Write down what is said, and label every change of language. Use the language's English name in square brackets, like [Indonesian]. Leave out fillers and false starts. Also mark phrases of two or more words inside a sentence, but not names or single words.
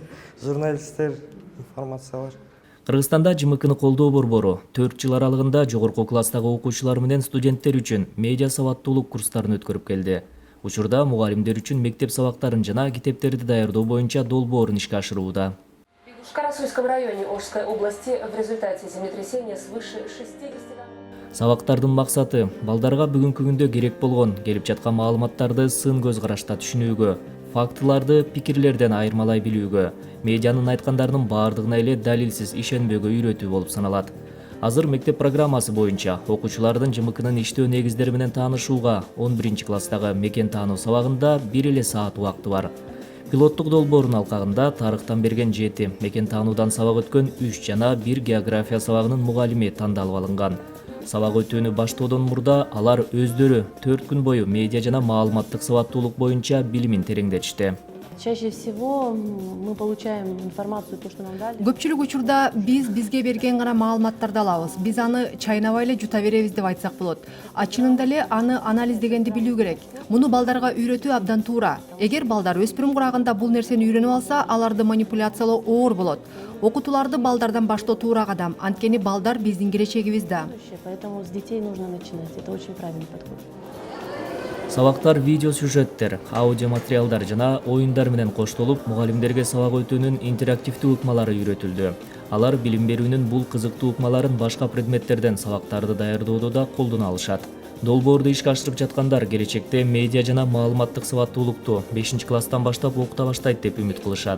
[Kyrgyz] Журналисттер, информациялар. Кыргызстанда ЖМКны колдоо борбору 4 жыл аралыгында жогорку класстагы окуучулар менен студенттер үчүн медиа сабаттуулук курстарын өткөрүп келди. Учурда мугалимдер үчүн мектеп сабактарын жана китептерди даярдоо боюнча долбоорун ишке ашырууда. [Russian] В Карасуйском районе Ошской области в результате землетрясения свыше 60... [Kyrgyz] Сабактардын максаты балдарга бүгүнкү күндө керек болгон, келип жаткан маалыматтарды сын көз карашта түшүнүүгө, фактыларды пикирлерден айырмалай билүүгө, медианын айткандарынын баардыгына эле далилсиз ишенбөөгө үйрөтүү болуп саналат. Азыр мектеп программасы боюнча окуучулардын ЖМКнын иштөө негиздери менен таанышууга 11-класстагы мекен таануу сабагында 1 саат убакты бар. Пилоттук долбоордун алкагында тарыхтан берген 7, мекен таануудан сабак өткөн 3 жана 1 география сабагынын мугалими тандалып алынган. Сабак өтүүнү баштоодон мурда алар өздөрү 4 күн бою медиа жана маалыматтык сабаттуулук боюнча билимин тереңдетишти. [Russian] Чаще всего мы получаем информацию, то, что нам дали. [Kyrgyz] Көпчүлүк учурда бизге берген гана маалыматтарды алабыз. Биз аны чайнабай эле жута беребиз деп айтсак болот. А чынында эле аны анализдегенди билүү керек. Муну балдарга үйрөтүү абдан туура. Эгер балдар өспүрүм курагында бул нерсени үйрөнүп алса, аларды манипуляциялоо оор болот. Окутууларды балдардан баштоо туура кадам. Анткени балдар биздин келечегибиз да. [Russian] Поэтому с детей нужно начинать. Это очень правильный подход. [Kyrgyz] Сабактар видео сюжеттер, аудио материалдар жана оюндар менен коштолуп, мугалимдерге сабак өтүүнүн интерактивдүү ыкмалары үйрөтүлдү. Алар билим берүүнүн бул кызыктуу ыкмаларын башка предметтерден сабактарды даярдоодо да колдоно алышат. Долбоорду ишке ашырып жаткандар келечекте медиа жана маалыматтык сабаттуулукту 5-класстан баштап окута баштайт деп үмүт кылышат.